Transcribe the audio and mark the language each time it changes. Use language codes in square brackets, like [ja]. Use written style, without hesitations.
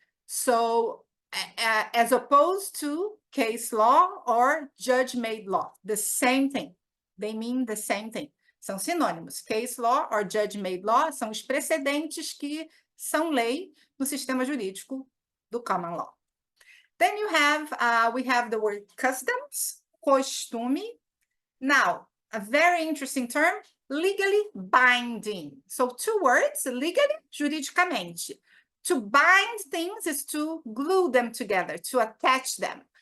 [en] So, as opposed to case law or judge-made law, the same thing. They mean the same thing. [pt] São sinônimos. Case law or judge-made law são os precedentes que são lei no sistema jurídico do common law. [en] Then we have the word customs, costume. Now, a very interesting term, legally binding. So, two words, legally, juridicamente. To bind things is to glue them together, to attach them.